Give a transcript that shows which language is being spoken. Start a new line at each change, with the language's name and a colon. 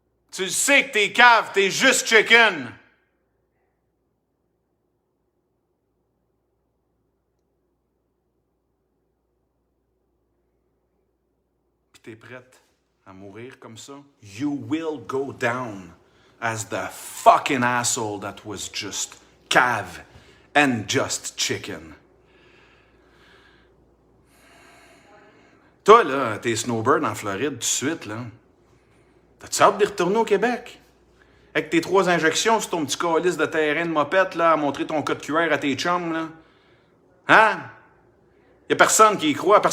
French: Tu sais que t'es cave, t'es juste chicken. Puis t'es prête à mourir comme ça?
English: You will go down as the fucking asshole that was just cave and just chicken.
French: Toi, là, t'es snowbird en Floride tout de suite, là. T'as-tu hâte de retourner au Québec? Avec tes 3 injections sur ton petit calice de terrain de mopette, là, à montrer ton code QR à tes chums, là. Hein? Y a personne qui y croit.